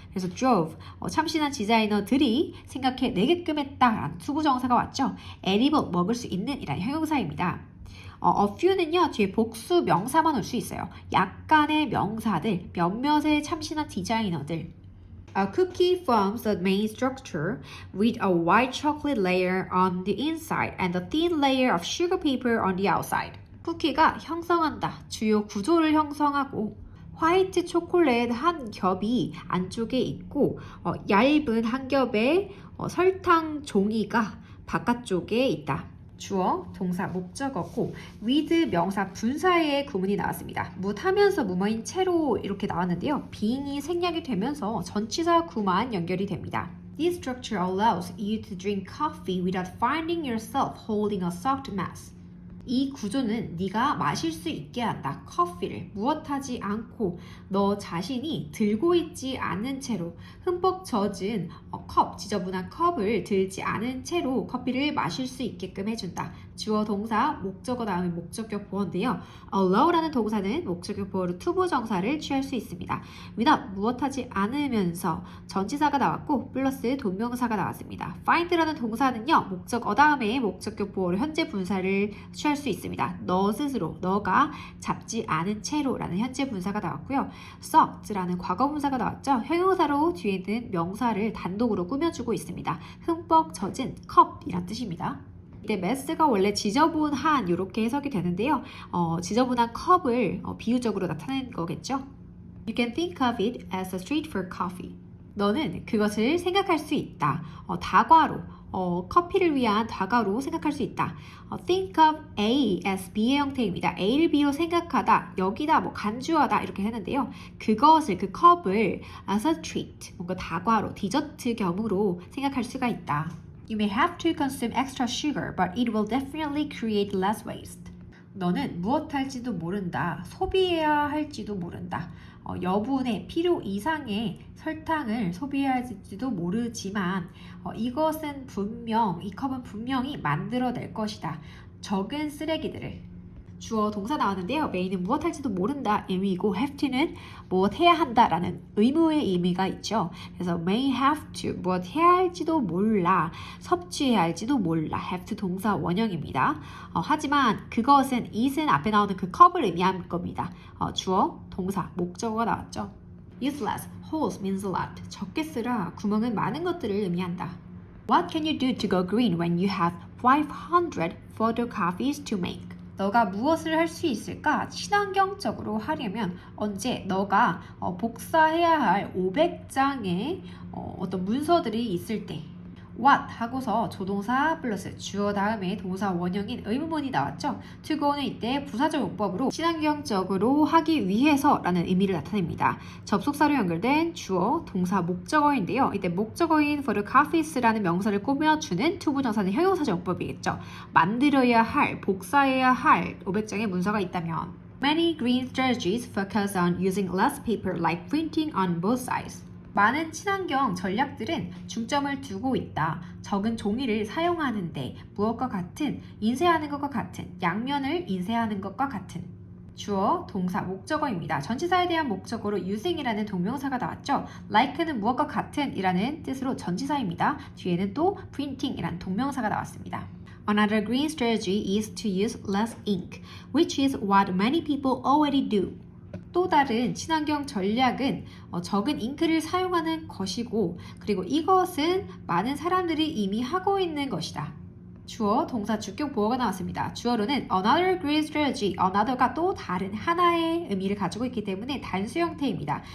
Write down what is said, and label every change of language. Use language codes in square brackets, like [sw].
[ko] 그래서 drove 참신한 디자이너들이 생각해내게끔 했다라는 투부정사가 왔죠. edible 먹을 수 있는 이란 형용사입니다. a few는요 뒤에 복수 명사만 올 수 있어요. 약간의 명사들, 몇몇의 참신한 디자이너들. [en] A cookie forms the main structure with a white chocolate layer on the inside and a thin layer of sugar paper on the outside. [ko] 쿠키가 형성한다. 주요 구조를 형성하고 화이트 초콜릿 한 겹이 안쪽에 있고 얇은 한 겹의 설탕 종이가 바깥쪽에 있다. 주어, 동사, 목적어고 with 명사 분사의 구문이 나왔습니다. 무하면서 무모인 채로 이렇게 나왔는데요. being이 생략이 되면서 전치사 구만 연결이 됩니다. [en] This structure allows you to drink coffee without finding yourself holding a soaked mass. [ko] 이 구조는 네가 마실 수 있게 한다. 커피를 무엇하지 않고 너 자신이 들고 있지 않은 채로 흠뻑 젖은 컵, 지저분한 컵을 들지 않은 채로 커피를 마실 수 있게끔 해준다. 주어 동사, 목적어 다음에 목적격 보어인데요. allow라는 동사는 목적격 보어로 투부정사를 취할 수 있습니다. without 무엇하지 않으면서 전치사가 나왔고 플러스 동명사가 나왔습니다. find라는 동사는요. 목적어 다음에 목적격 보어로 현재 분사를 취할 수 있습니다. 너 스스로, 너가 잡지 않은 채로 라는 현재 분사가 나왔고요. soaked라는 과거 분사가 나왔죠. 형용사로 뒤에는 명사를 단독으로 꾸며주고 있습니다. 흠뻑 젖은 컵이란 뜻입니다. 이때 mass가 원래 지저분한 이렇게 해석이 되는데요. 지저분한 컵을 비유적으로 나타낸 거겠죠. [en] You can think of it as a street for coffee. [ko] 너는 그것을 생각할 수 있다. 다과로, 커피를 위한 다과로 생각할 수 있다. think of A as B의 형태입니다. A를 B로 생각하다, 여기다, 간주하다 이렇게 했는데요. 그것을, 그 컵을 [en] as a treat, [ko] 뭔가 다과로, 디저트 겸으로 생각할 수가 있다. [en] You may have to consume extra sugar, but it will definitely create less waste. [ko] 너는 무엇 할지도 모른다. 소비해야 할지도 모른다. 여분의 필요 이상의 설탕을 소비해야 할지도 모르지만 이것은 분명, 이 컵은 분명히 만들어낼 것이다. 적은 쓰레기들을. 주어 동사 나왔는데요. 메인은 무엇 할지도 모른다 의미이고 have to는 무엇 해야 한다라는 의무의 의미가 있죠. 그래서 may have to 무엇 해야 할지도 몰라, 섭취해야 할지도 몰라. have to 동사 원형입니다. 하지만 그것은 it은 앞에 나오는 그 컵을 의미한 겁니다. 주어, 동사, 목적어가 나왔죠. [en] useless, holes means a lot. [ko] 적게 쓰라, 구멍은 많은 것들을 의미한다. [en] What can you do to go green when you have 500 photocopies to make? [ko] 너가 무엇을 할 수 있을까? 친환경적으로 하려면 언제 너가 복사해야 할 500장의 어떤 문서들이 있을 때 what 하고서 조동사 플러스 주어 다음에 동사 원형인 의문문이 나왔죠. to go는 이때 부사적 용법으로 친환경적으로 하기 위해서 라는 의미를 나타냅니다. 접속사로 연결된 주어, 동사, 목적어인데요. 이때 목적어인 photocopies라는 명사를 꾸며주는 to 부정사는 형용사적 용법이겠죠. 만들어야 할, 복사해야 할 500장의 문서가 있다면 [en] Many green strategies focus on using less paper like printing on both sides. [ko] 많은 친환경 전략들은 중점을 두고 있다. 적은 종이를 사용하는데 무엇과 같은, 인쇄하는 것과 같은, 양면을 인쇄하는 것과 같은. 주어, 동사, 목적어입니다. 전치사에 대한 목적어로 using이라는 동명사가 나왔죠. like는 무엇과 같은 이라는 뜻으로 전치사입니다. 뒤에는 또 printing이라는 동명사가 나왔습니다. [en] Another green strategy is to use less ink, which is what many people already do. [ko] 또 다른 친환경 전략은 적은 잉크를 사용하는 것이고, 그리고 이것은 많은 사람들이 이미 하고 있는 것이다. 주어, 동사, 주격, 보어가 나왔습니다. 주어로는 another green strategy, another가 또 다른 하나의 의미를 가지고 있기 때문에 단수 형태입니다.